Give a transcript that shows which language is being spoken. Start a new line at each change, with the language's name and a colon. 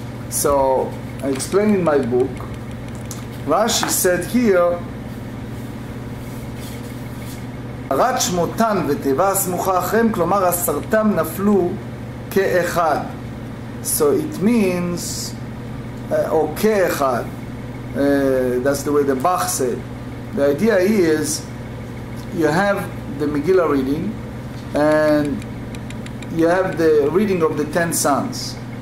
English: So I explain in my book, Rashi said here
Hebrew: רת שמותן ותיבה סמוכה אחריהם, כלומר עשרתם נפלו כאחד.
English: So it means, or כאחד, that's the way the Bach said. The idea is, you have the Megillah reading, and you have the reading of the 10 sons.